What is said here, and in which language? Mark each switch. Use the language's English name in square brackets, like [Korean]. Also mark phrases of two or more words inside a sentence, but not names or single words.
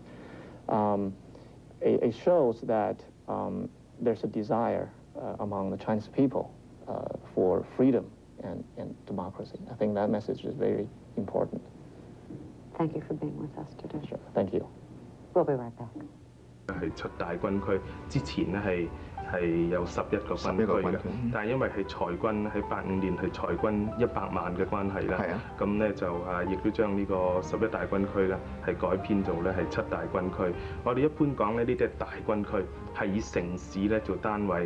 [English] It shows that there's a desire among the Chinese people for freedom and democracy. I think that message is very important. Thank you for being with us today. Sure. Thank you. We'll be right back. [Cantonese] 係7大軍區之前咧係有11個軍區嘅，但係因為係裁軍喺85年係裁軍100萬嘅關係咧，咁咧就亦都將呢個11大軍區咧係改編做咧係7大軍區。我哋一般講咧呢啲係大軍區，係以城市咧做單位。